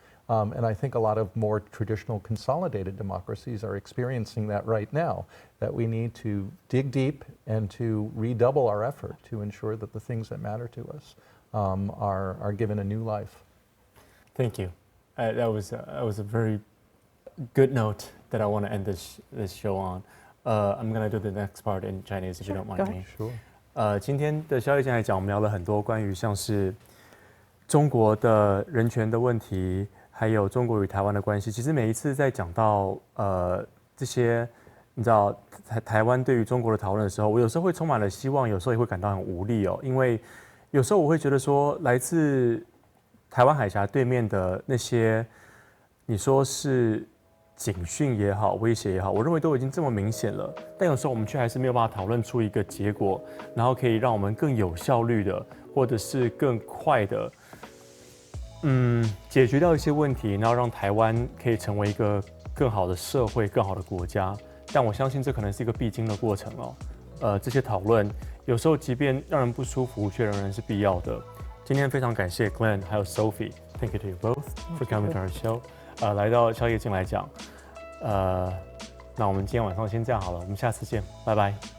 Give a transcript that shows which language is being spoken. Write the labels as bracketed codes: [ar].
[en] And I think a lot of more traditional consolidated democracies are experiencing that right now, that we need to dig deep and to redouble our effort to ensure that the things that matter to us are given a new life. Thank you. That was a very good note that I want to end this show on. I'm going to do the next part in Chinese if you don't mind me. Sure. [zh] 今天的宵夜间来讲，我们聊了很多关于像是中国的人权的问题。还有中国与台湾的关系，其实每一次在讲到这些，你知道台湾对于中国的讨论的时候，我有时候会充满了希望，有时候也会感到很无力哦。因为有时候我会觉得说，来自台湾海峡对面的那些，你说是警讯也好，威胁也好，我认为都已经这么明显了。但有时候我们却还是没有办法讨论出一个结果，然后可以让我们更有效率的，或者是更快的。解决掉一些问题，然后让台湾可以成为一个更好的社会、更好的国家。但我相信这可能是一个必经的过程哦。这些讨论有时候即便让人不舒服，却仍然是必要的。今天非常感谢 Glenn 还有 Sophie， [en] Thank you to you both for coming to our show。 [zh] 来到宵夜进来讲，那我们今天晚上先这样好了，我们下次见，拜拜。